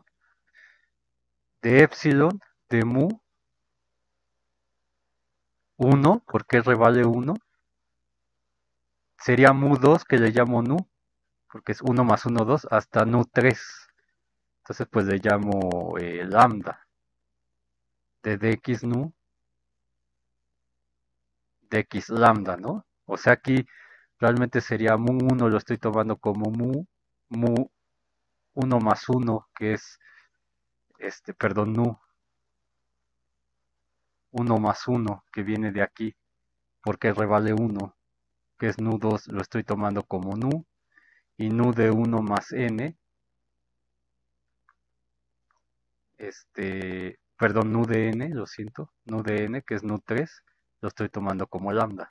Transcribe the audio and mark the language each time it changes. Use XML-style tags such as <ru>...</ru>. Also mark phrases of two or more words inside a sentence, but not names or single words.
<es>De epsilon, de mu, 1, porque r vale 1, sería mu 2, que le llamo nu, porque es 1 más 1, 2, hasta nu 3. Entonces, pues le llamo lambda. De dx nu, dx lambda, ¿no? O sea, aquí realmente sería mu 1, lo estoy tomando como mu 1 más 1, que es, perdón, nu 1 más 1, que viene de aquí, porque r vale 1, que es nu 2, lo estoy tomando como nu, y nu de 1 más n, perdón, nu de n, lo siento, nu de n, que es nu 3, lo estoy tomando como lambda.</es>